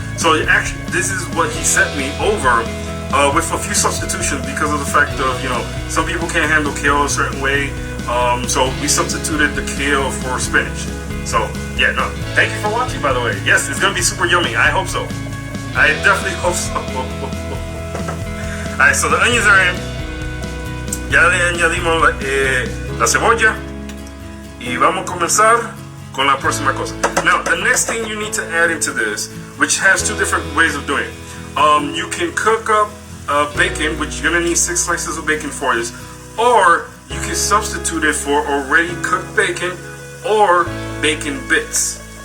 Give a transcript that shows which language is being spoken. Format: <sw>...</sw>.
<en>So actually, this is what he sent me over. With a few substitutions because of the fact of, you know, some people can't handle kale a certain way. So we substituted the kale for spinach. So yeah, no, thank you for watching, by the way. Yes, it's gonna be super yummy. I hope so. I definitely hope so. Alright, so the onions are in.</en> <es>Ya le añadimos la cebolla. Y vamos a comenzar con la próxima cosa.</es> <en>Now, the next thing you need to add into this, which has two different ways of doing it. You can cook up bacon, which you're gonna need 6 slices of bacon for this, or you can substitute it for already cooked bacon or bacon bits.</en>